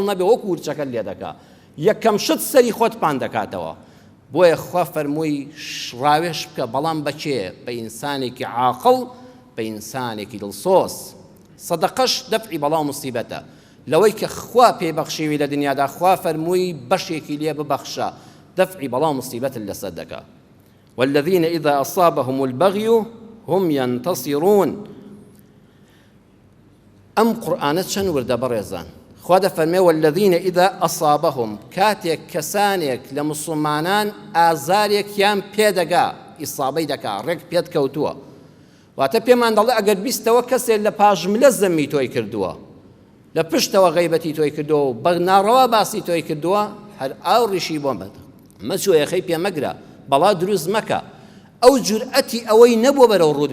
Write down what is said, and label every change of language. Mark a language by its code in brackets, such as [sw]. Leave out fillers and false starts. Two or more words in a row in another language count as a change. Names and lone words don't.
[ckb] نەبێ وەکو ورچەکە لێ دەکا یەکەم شت سەری خۆت پان دەکاتەوە بۆیە خوا فەرمووی ڕاوێش بکە بەڵام بەچێ بە ئینسانێکی عاقڵ بە ئینسانێکی دڵسۆز سەدەقەش دەفعی بەڵاو موسیبەتە لەوەی کە خوا پێبەخشیوی لە دنیادا خوا فەرمووی بەشێکی لێ ببەخشە دەفعی بەڵاو موسیبەتت لەسەر دەکا [ar] والذين إذا أصابهم البغي هم ينتصرون أم قرآن [ckb] چەند وردە بەڕێزان خوا دەفەرمێ [ar] والذين إذا أصابهم [ckb] کاتێک کەسانێک لە مسلمانان ئازارێکیان پێدەگا ئیسابەی دەکا ڕێک پێت کەوتووە واتە پێمان دەڵێ ئەگەر بیستەوە کەسێک لە پاژملە زەمی تۆی کردووە لە پشتەوە غەیبەتی تۆی کردووە و بە ناڕەوا باسی تۆی کردووە هەر ئاوڕیشی بۆ مەدە مەچۆیەخەی پێمەگرە بەڵا دروست مەکە ئەو جورئەتی ئەوەی نەبووە بەرەو ڕوود